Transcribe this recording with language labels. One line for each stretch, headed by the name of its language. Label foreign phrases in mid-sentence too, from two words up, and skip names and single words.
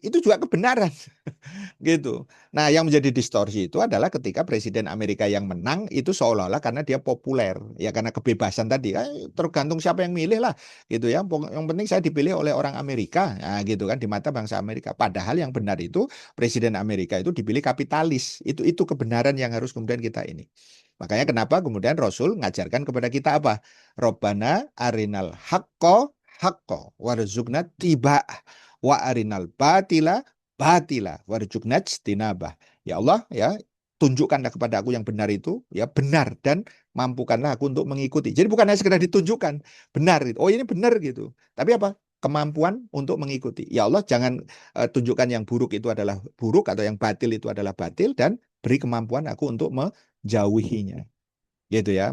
Indonesian: Itu juga kebenaran gitu. Nah, yang menjadi distorsi itu adalah ketika Presiden Amerika yang menang itu seolah-olah karena dia populer, ya karena kebebasan tadi. Tergantung siapa yang milih lah gitu ya. Yang penting saya dipilih oleh orang Amerika, nah, gitu kan di mata bangsa Amerika. Padahal yang benar itu Presiden Amerika itu dipilih kapitalis. Itu kebenaran yang harus kemudian kita ini. Makanya kenapa kemudian Rasul ngajarkan kepada kita apa?
Arabic: ربنا أرنا الحق حقا وارزقنا اتباعه وأرنا الباطل باطلا وارزقنا اجتنابه. يا الله,
Indonesian: ya tunjukkanlah kepada aku yang benar itu, ya benar dan mampukanlah aku untuk mengikuti. Jadi bukan hanya sekedar ditunjukkan, benar itu. Oh, ini benar gitu. Tapi apa? Kemampuan untuk mengikuti.
Arabic: يا الله,
Indonesian: jangan tunjukkan yang buruk itu adalah buruk atau yang batil itu adalah batil dan beri kemampuan aku untuk menjauhinya gitu ya.